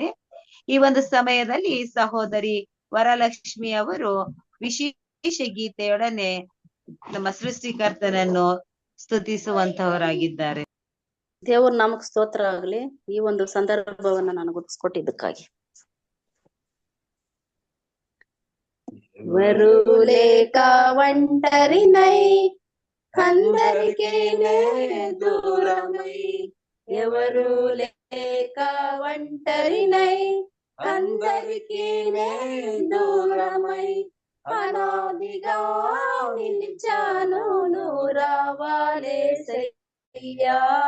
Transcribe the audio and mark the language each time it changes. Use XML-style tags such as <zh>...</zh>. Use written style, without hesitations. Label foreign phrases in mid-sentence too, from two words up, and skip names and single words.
<kn>ಈ ಒಂದು ಸಮಯದಲ್ಲಿ ಸಹೋದರಿ ವರಲಕ್ಷ್ಮಿ ಅವರು ವಿಶೇಷ ಗೀತೆಯೊಡನೆ ನಮ್ಮ ಸೃಷ್ಟಿಕರ್ತನನ್ನು ಸ್ತುತಿಸುವಂತವರಾಗಿದ್ದಾರೆ. ದೇವ್ರ ನಾಮಕ್ಕೆ ಸ್ತೋತ್ರ ಆಗಲಿ. ಈ ಒಂದು ಸಂದರ್ಭವನ್ನ ನಾನು ಗುರುತಿಸ್ಕೊಟ್ಟಿದ್ದಕ್ಕಾಗಿ.</kn> <te>వరులేక ఒంటరినై అందరికీ దూరమై, ఎవరు లేక ఒంటరినై అందరికీ దూరమై, అనాదిగా నిలిచాను నూరావాలే సయ్యా,</te>